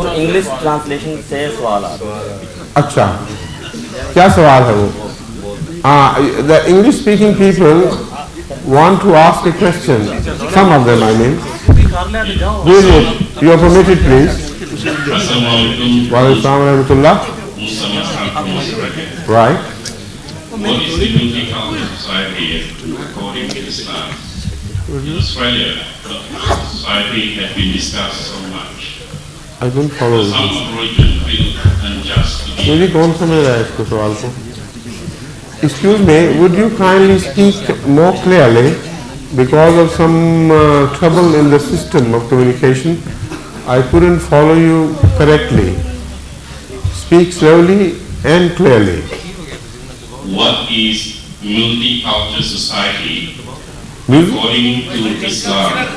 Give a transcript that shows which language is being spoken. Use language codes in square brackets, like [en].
[ur] English translation سے سوال آ رہا ہے. اچھا کیا سوال ہے وہ؟ [en] the English speaking people want to ask a question. Some of them, I mean. You are permitted, please. Wa alaikum warahmatullah. Right. What is the duty of the society according to Islam? In Australia, the society has been discussed so much. I don't follow. Some religion feel unjust to be. [ur] مجھے کون سمجھ رہا ہے اس کو سوال کو؟ [en] Excuse me, would you kindly speak more clearly? Because of some trouble in the system of communication, I couldn't follow you correctly. Speak slowly and clearly. What is multicultural society according to Islam?